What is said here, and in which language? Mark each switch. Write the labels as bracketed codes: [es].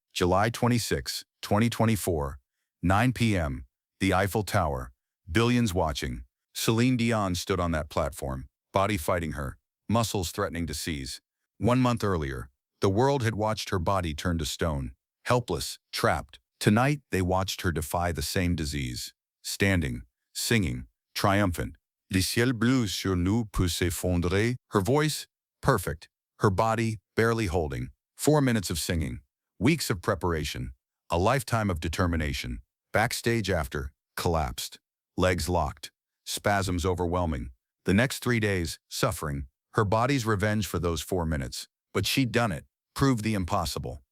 [en] July 26, 2024, 9 p.m., the Eiffel Tower. Billions watching. Celine Dion stood on that platform, body fighting her, muscles threatening to seize. 1 month earlier, the world had watched her body turn to stone, helpless, trapped. Tonight, they watched her defy the same disease. Standing, singing, triumphant. [fr] Le ciel bleu sur nous peut s'effondrer. [en] Her voice, perfect. Her body, barely holding. 4 minutes of singing. Weeks of preparation. A lifetime of determination. Backstage after, collapsed. Legs locked. Spasms overwhelming. The next 3 days, suffering. Her body's revenge for those 4 minutes. But she'd done it. Proved the impossible.